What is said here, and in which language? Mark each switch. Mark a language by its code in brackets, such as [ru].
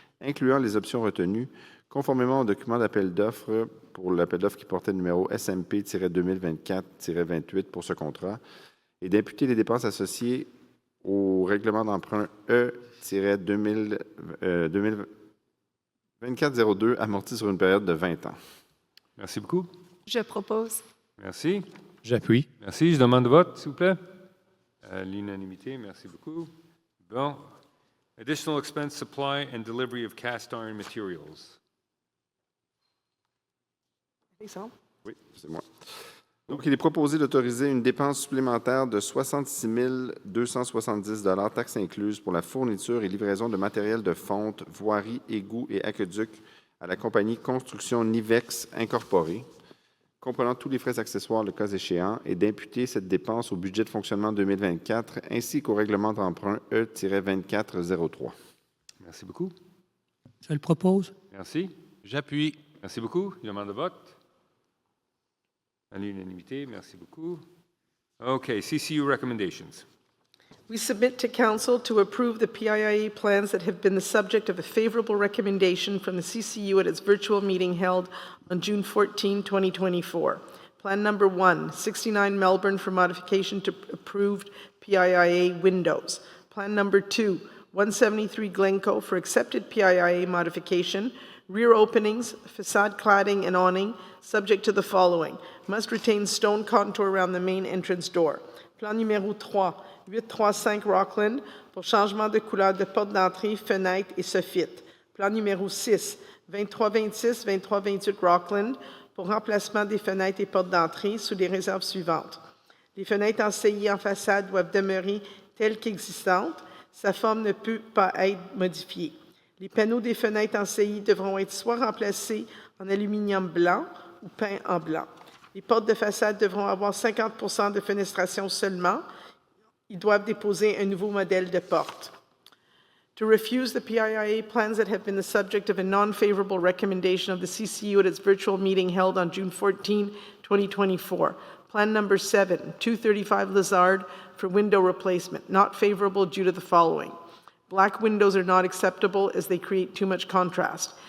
[fr] incluant les options retenues, conformément au document d'appel d'offres pour l'appel d'offres qui portait le numéro SMP-2024-28 pour ce contrat, et d'imputer les dépenses associées au règlement d'emprunt E-2402 amorti sur une période de 20 ans. Merci beaucoup. Je propose. Merci. J'appuie. Merci. Je demande le vote, s'il vous plaît. L'unanimité, merci beaucoup. Bon. [en] Additional expense supply and delivery of cast iron materials. [fr] Oui, c'est moi. Donc, il est proposé d'autoriser une dépense supplémentaire de 66 270 taxes incluses pour la fourniture et livraison de matériel de fonte, voirie, égouts et aqueducs à la compagnie Construction Nivex Incorporée, comprenant tous les frais accessoires le cas échéant, et d'imputer cette dépense au budget de fonctionnement 2024 ainsi qu'au règlement d'emprunt E-2403. Merci beaucoup. Je le propose. Merci. J'appuie. Merci beaucoup. Je demande le vote. À l'unanimité, merci beaucoup. [en] Okay, CCU recommendations. We submit to Council to approve the PIIA plans that have been the subject of a favorable recommendation from the CCU at its virtual meeting held on June 14, 2024. Plan number 1, 69 Melbourne for modification to approved PIIA windows. Plan number 2, 173 Glencoe for accepted PIIA modification, rear openings, facade cladding and awning, subject to the following. Must retain stone contour around the main entrance door. [fr] Plan numéro 3, 835 Rockland pour changement de couleur de porte d'entrée, fenêtre et soffit. Plan numéro 6, 2326, 2328 Rockland pour remplacement des fenêtres et portes d'entrée sous les réserves suivantes. Les fenêtres en saillie en façade doivent demeurer telles qu'existantes. Sa forme ne peut pas être modifiée. Les panneaux des fenêtres en saillie devront être soit remplacés en aluminium blanc ou peints en blanc. Les portes de façade devront avoir 50 de fenestration seulement. Ils doivent déposer un nouveau modèle de porte. [en] To refuse the PIIA plans that have been the subject of a non-favorable recommendation of the CCU at its virtual meeting held on June 14, 2024. Plan number 7, 235 Lazard for window replacement, not favorable due to the following. Black windows are not acceptable as they create too much contrast.